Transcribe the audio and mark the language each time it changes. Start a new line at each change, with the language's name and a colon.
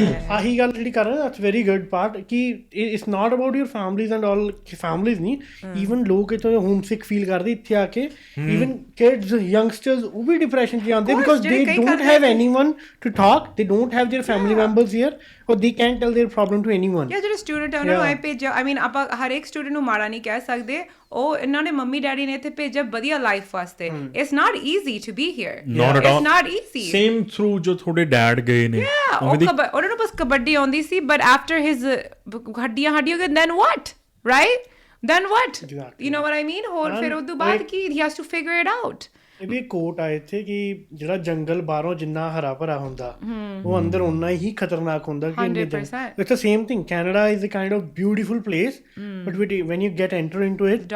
English: ਆਹੀ ਗੱਲ ਜਿਹੜੀ ਕਰ ਰਹੇ that's very good part ਕਿ it's not about your families and all families ਨਹੀਂ even
Punjabi: ਲੋਕ ਇੱਥੇ ਹੋਮਸਿਕ ਫੀਲ ਕਰਦੇ ਇੱਥੇ ਆ ਕੇ
English: even kids youngsters ਉਹ ਵੀ depression 'ਚ ਜਾਂਦੇ because they don't have anyone to talk they don't have their family members here or they can't tell their problem to anyone
Punjabi: ਜਿਹੜੇ ਸਟੂਡੈਂਟ ਆ ਉਹਨਾਂ ਨੂੰ ਭੇਜਿਆ I mean ਆਪਾਂ ਹਰ ਇੱਕ ਸਟੂਡੈਂਟ ਨੂੰ ਮਾੜਾ ਨਹੀਂ ਕਹਿ ਸਕਦੇ ਉਹ ਇਹਨਾਂ ਨੇ ਮੰਮੀ ਡੈਡੀ ਨੇ ਇੱਥੇ ਭੇਜਿਆ ਵਧੀਆ ਲਾਈਫ ਵਾਸਤੇ
English: it's not easy to be here
Punjabi: it's not easy same through ਜੋ ਤੁਹਾਡੇ ਡੈਡ ਗਏ ਨੇ ਉਹਨਾਂ ਨੂੰ ਬਸ ਕਬੱਡੀ ਆਉਂਦੀ ਸੀ
English: but after his ਹੱਡੀਆਂ then what right then what you know what I mean ਹੋਰ ਫਿਰ ਉਹ ਤੋਂ ਬਾਅਦ ਕੀ he has to figure it out
Punjabi: ਇਹ ਵੀ ਕੋਟ ਆ ਇੱਥੇ ਕਿ ਜਿਹੜਾ ਜੰਗਲ ਬਾਹਰੋਂ ਜਿੰਨਾ ਹਰਾ ਭਰਾ ਹੁੰਦਾ ਉਹ ਅੰਦਰ ਓਨਾ ਹੀ ਖਤਰਨਾਕ ਹੁੰਦਾ ਕਿ
English: it's the same thing Canada is a kind of beautiful place but when you get enter into it